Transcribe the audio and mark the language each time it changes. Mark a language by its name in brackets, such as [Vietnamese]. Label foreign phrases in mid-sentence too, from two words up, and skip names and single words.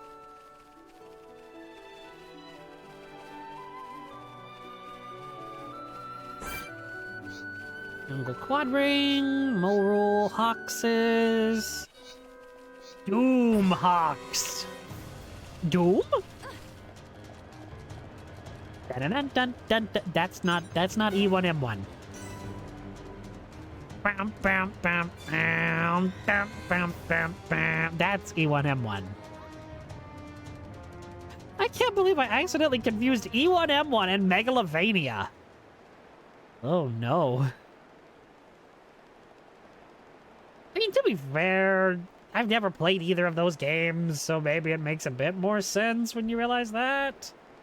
[English] Jungle Quadring, Moral Hawkses, Doom Hawks. Doom? Dun, dun, dun, dun, dun. That's not E1M1. Bam, bam, bam, bam, bam, bam, bam, bam. That's E1M1. I can't believe I accidentally confused E1M1 and Megalovania. Oh no. I mean, to be fair, I've never played either of those games, so maybe it makes a bit more sense when you realize that.